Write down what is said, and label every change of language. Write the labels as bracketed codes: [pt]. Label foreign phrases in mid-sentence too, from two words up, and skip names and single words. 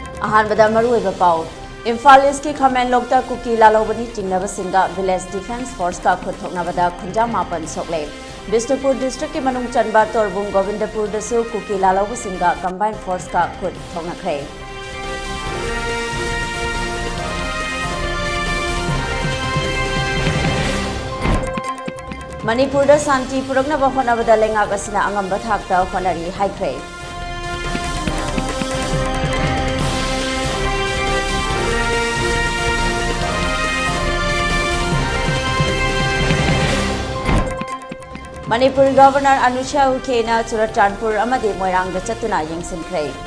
[mni] अहानबदा मरुइबा पाउ इम्फाल ईस्ट की खमेन लोकता कुकी लालौबनी चिंगनबसिंगा [en] village defence force [mni] का खुदथोकनबदा खुंजा मापन सोकले बिष्णुपुर डिस्ट्रिक्ट की मनुंग चनबा तोरबुंग गोविंदपुर दसु कुकी लालौबसिंगा [en] combine force [mni] का खुदथोकनखरे मणिपुर शांति पुरक्नबा होनाबदा लेंगाक असिना अंगम्बा थाकता होनारी हाइख्रे Manipur Governor Anusha Ukena Churachandpur amadi Moirang da chatuna yengsinkhre